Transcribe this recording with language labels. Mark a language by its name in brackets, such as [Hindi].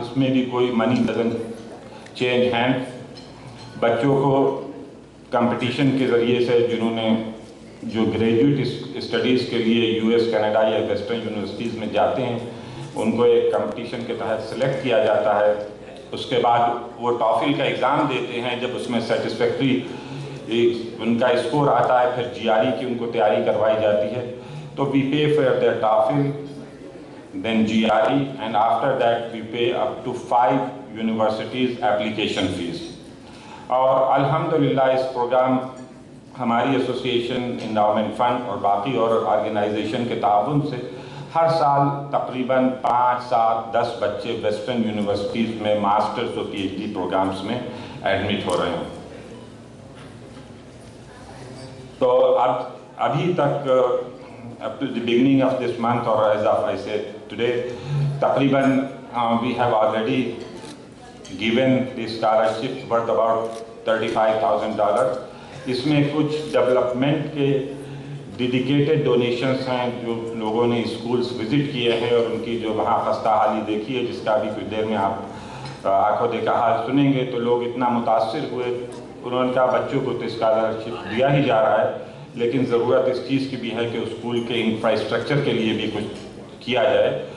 [Urdu] اس میں بھی کوئی [English] money doesn't change hands. [Urdu] بچوں کو کمپٹیشن کے ذریعے سے جنہوں نے جو گریجویٹ اسٹڈیز کے لیے یو ایس کینیڈا یا ویسٹرن یونیورسٹیز میں جاتے ہیں ان کو ایک کمپٹیشن کے تحت سلیکٹ کیا جاتا ہے. اس کے بعد وہ ٹافل کا ایگزام دیتے ہیں. جب اس میں سیٹسفیکٹری ان کا اسکور آتا ہے پھر جی آر ای کی ان کو تیاری کروائی جاتی ہے. [English] تو we pay for their TOEFL then GRE, and after that we pay up to 5 universities application fees. [Urdu] اور الحمدللہ اس پروگرام ہماری ایسوسیشن انڈاؤمنٹ فنڈ اور باقی اور آرگنائزیشن کے تعاون سے ہر سال تقریباً 5, 7, 10 بچے ویسٹرن یونیورسٹیز میں ماسٹرز اور پی ایچ ڈی پروگرامز میں ایڈمٹ ہو رہے ہیں. تو ابھی تک [English] up to the beginning of this month, or as of I said today, تقریباً we have already given the scholarships worth about $35,000. [Urdu] اس میں کچھ ڈیولپمنٹ کے ڈیڈیکیٹڈ ڈونیشنز ہیں جو لوگوں نے اسکولز وزٹ کیے ہیں اور ان کی جو وہاں خستہ حالی دیکھی ہے، جس کا بھی کچھ دیر میں آپ آنکھوں دیکھا حال سنیں گے. تو لوگ اتنا متاثر ہوئے، انہوں نے کہا بچوں کو تو اسکالرشپ دیا ہی جا رہا ہے لیکن ضرورت اس چیز کی بھی ہے کہ اسکول کے انفراسٹرکچر کے لیے بھی کچھ کیا جائے.